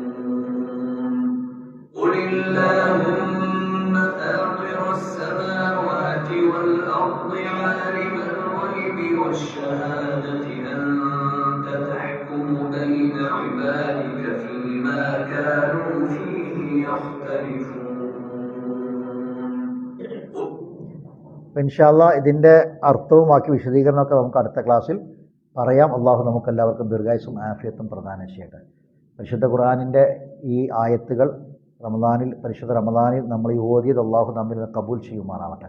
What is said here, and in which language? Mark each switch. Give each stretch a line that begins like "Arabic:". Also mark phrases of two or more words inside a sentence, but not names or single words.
Arabic: قل اللهم فاطر السماوات والأرض عالم الغيب والشهادة أنت تحكم بين عبادك فيما كانوا فيه يختلفون. إن شاء الله
Malayalam: ഇതിൻ്റെ അർത്ഥവും ബാക്കി വിശദീകരണമൊക്കെ നമുക്ക് അടുത്ത ക്ലാസ്സിൽ പറയാം. അള്ളാഹു നമുക്കെല്ലാവർക്കും ദീർഘായുസ്സും ആഫിയത്തും പ്രദാനം ചെയ്യട്ടെ. പരിശുദ്ധ ഖുർആനിൻ്റെ ഈ ആയത്തുകൾ പരിശുദ്ധ റമദാനിൽ നമ്മൾ ഈ ഓതിയത് അള്ളാഹു നമ്മിൽ നിന്ന് കബൂൽ ചെയ്യുമാറാവട്ടെ.